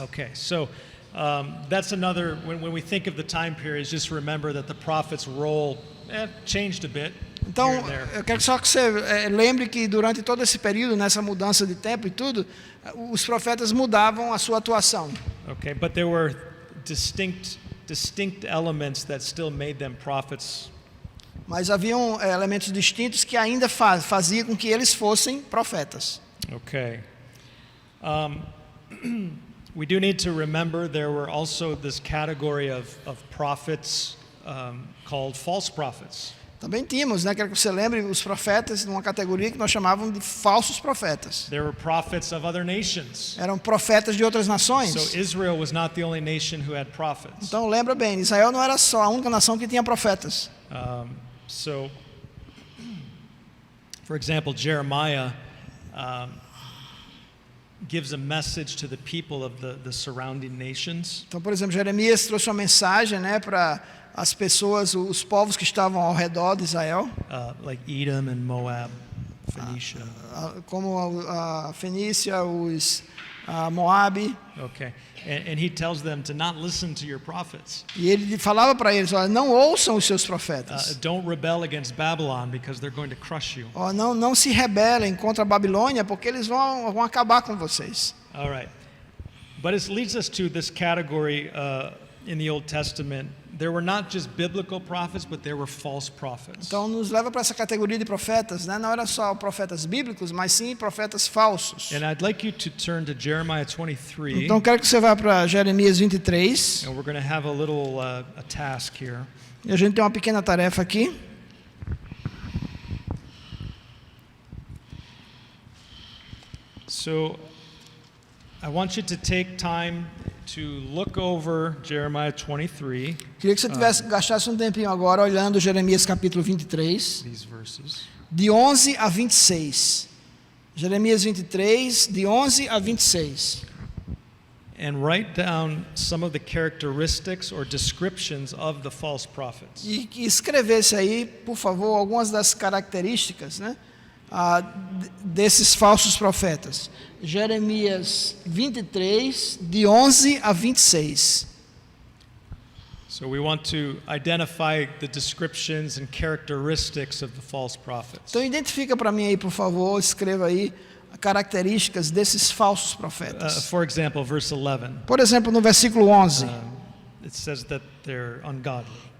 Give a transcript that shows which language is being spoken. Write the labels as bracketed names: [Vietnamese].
[English] Okay, so that's another, when we think of the time periods, just remember that the prophet's role changed a bit. [Portuguese] Então, [English] here and there. [Portuguese] eu quero só que você lembre que durante todo esse período, nessa mudança de tempo e tudo, os profetas mudavam a sua atuação. [English] Okay, but there were distinct elements that still made them prophets. [Portuguese] Mas haviam elementos distintos que ainda faziam com que eles fossem profetas. [English] Okay. We do need to remember there were also this category of prophets called false prophets. [Portuguese] Também tínhamos, né? Quero que você lembre os profetas numa categoria que nós chamávamos de falsos profetas. [English] There were prophets of other nations. [Portuguese] Eram profetas de outras nações. [English] So Israel was not the only nation who had prophets. [Portuguese] Então lembra bem, Israel não era só a única nação que tinha profetas. [English] So, for example, Jeremiah gives a message to the people of the surrounding nations. [Portuguese] Então, por exemplo, Jeremias trouxe uma mensagem, né, para as pessoas, os povos que estavam ao redor de Israel, [English] Like Edom and Moab, Phoenicia. [Portuguese] como a Fenícia, a Moabe. [English] Okay. And he tells them to not listen to your prophets. [Portuguese] E ele falava para eles, olha, não ouçam os seus profetas. [English] Don't rebel against Babylon because they're going to crush you. [Portuguese] Ó, não se rebelem contra a Babilônia, porque eles vão acabar com vocês. [English] All right. But it leads us to this category in the Old Testament. There were not just biblical prophets, but there were false prophets. [Portuguese] Então nos leva para essa categoria de profetas, né? Não era só profetas bíblicos, mas sim profetas falsos. [English] And I'd like you to turn to Jeremiah 23. [Portuguese] Então quero que você vá para Jeremias 23. [English] And we're going to have a little a task here. [Portuguese] E a gente tem uma pequena tarefa aqui. [English] So I want you to take time to look over Jeremiah 23, [Portuguese] Queria que você gastasse um tempinho agora olhando Jeremias capítulo 23, [English] these verses. [Portuguese] de 11 a 26. Jeremias 23, de 11 a 26. [English] And write down some of the characteristics or descriptions of the false prophets. [Portuguese] E que escrevesse aí, por favor, algumas das características, né, desses falsos profetas. Jeremias 23, de 11 a 26. [English] So we want to identify the descriptions and characteristics of the false prophets. [Portuguese] Então identifica para mim aí, por favor, escreva aí características desses falsos profetas. [English] For example, verse 11. [Portuguese] Por exemplo, no versículo 11. [English] It says that they're ungodly.